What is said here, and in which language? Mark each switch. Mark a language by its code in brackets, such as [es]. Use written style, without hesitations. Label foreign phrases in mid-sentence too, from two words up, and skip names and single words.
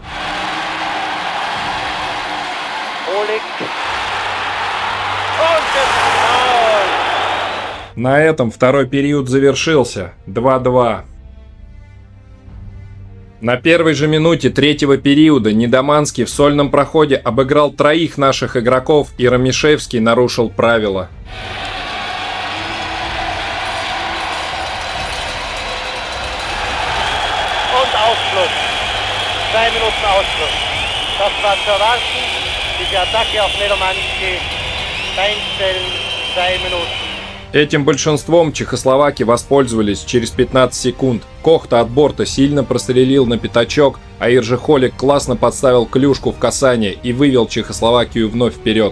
[ru] На этом второй период завершился. 2-2. На первой же минуте третьего периода Недоманский в сольном проходе обыграл 3 наших игроков, и Ромишевский нарушил правила. [de] Und Ausschluss. 2 Minuten Ausschluss. Das war zu erwarten. Die Attacke auf Недоманский. Einstellen. 2 Minuten. [ru] Этим большинством чехословаки воспользовались через 15 секунд. Кохта от борта сильно прострелил на пятачок, а Ирже Холик классно подставил клюшку в касание и вывел Чехословакию вновь вперед.